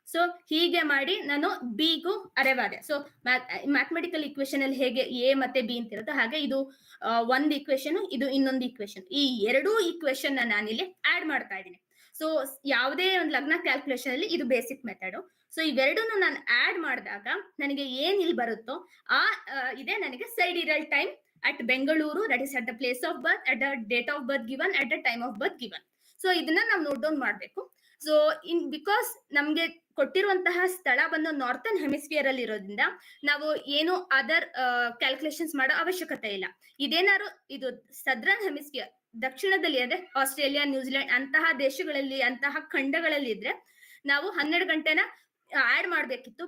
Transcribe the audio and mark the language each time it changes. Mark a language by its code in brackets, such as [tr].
[kn] So ಹೀಗೆ ಮಾಡಿ ನಾನು ಬಿಗೂ ಅರೈವ್ ಆದೆ. ಸೊ ಮ್ಯಾಥಮೆಟಿಕಲ್ ಇಕ್ವೇಶನ್ ಅಲ್ಲಿ ಹೇಗೆ ಎ ಮತ್ತೆ ಬಿ ಅಂತ ಇರುತ್ತೆ, ಹಾಗೆ ಇದು ಒಂದು ಇಕ್ವೇಶನ್, ಇದು ಇನ್ನೊಂದು ಇಕ್ವೇಶನ್. ಈ ಎರಡೂ ಇಕ್ವೇಶನ್ ನಾನಿಲ್ಲಿ ಆಡ್ ಮಾಡ್ತಾ ಇದ್ದೀನಿ. ಸೊ ಯಾವುದೇ ಒಂದು ಲಗ್ನ ಕ್ಯಾಲ್ಕುಲೇಷನ್ ಅಲ್ಲಿ ಇದು ಬೇಸಿಕ್ ಮೆಥಡ್. ಸೊ ಇವೆರಡನ್ನು ನಾನು ಆಡ್ ಮಾಡಿದಾಗ ನನಗೆ ಏನ್ ಇಲ್ಲಿ ಬರುತ್ತೋ ಇದೇ ನನಗೆ ಸೈಡಿರಲ್ time [en] at Bengaluru, that is at the place of birth, at the date of birth given, at the time of birth given. [kn] So ಇದನ್ನ ನಾವು ನೋಟ್ ಡೌನ್ ಮಾಡಬೇಕು. ಸೊ ಬಿಕಾಸ್ ನಮ್ಗೆ ಕೊಟ್ಟಿರುವಂತಹ ಸ್ಥಳ ಬಂದು ನಾರ್ಥನ್ ಹೆಮಿಸ್ಫಿಯರ್ ಅಲ್ಲಿ ಇರೋದ್ರಿಂದ ನಾವು ಏನು ಅದರ್ ಕ್ಯಾಲ್ಕುಲೇಷನ್ಸ್ ಮಾಡೋ ಅವಶ್ಯಕತೆ ಇಲ್ಲ. ಇದೇನಾದ್ರು ಇದು ಸದರ್ನ್ ಹೆಮಿಸ್ಫಿಯರ್, ದಕ್ಷಿಣದಲ್ಲಿ ಅಂದ್ರೆ ಆಸ್ಟ್ರೇಲಿಯಾ, ನ್ಯೂಜಿಲೆಂಡ್ ಅಂತಹ ದೇಶಗಳಲ್ಲಿ, ಅಂತಹ ಖಂಡಗಳಲ್ಲಿ ಇದ್ರೆ ನಾವು 12 ಗಂಟೆನ ಆಡ್ ಮಾಡ್ಬೇಕಿತ್ತು.